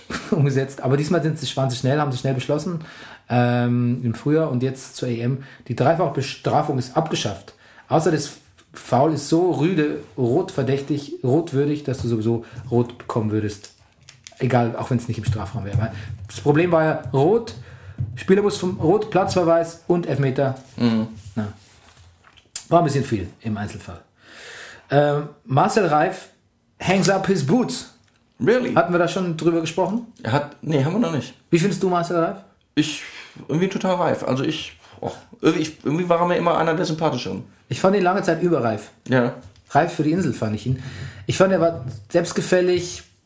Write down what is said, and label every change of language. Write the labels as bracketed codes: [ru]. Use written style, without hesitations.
[de] umgesetzt, aber diesmal sind sie, waren sie schnell, haben sie schnell beschlossen, im Frühjahr und jetzt zur EM, die Dreifachbestrafung ist abgeschafft, außer das Foul ist so rüde, rotverdächtig, rotwürdig, dass du sowieso rot bekommen würdest. Egal, auch wenn es nicht im Strafraum wäre. Das Problem war ja rot, Spieler muss vom Rot, Platzverweis und Elfmeter. Mhm. Na, war ein bisschen viel im Einzelfall. [en] Marcel Reif hangs up his boots. Really? [de] Hatten wir da schon drüber gesprochen? Er hat, nee, haben wir noch nicht. Wie findest du Marcel Reif? Ich, irgendwie total reif. Also ich, oh, irgendwie war er mir immer einer der Sympathischeren. Ich fand ihn lange Zeit überreif. Ja. Reif für die Insel fand ich ihn. Ich fand, er war selbstgefällig.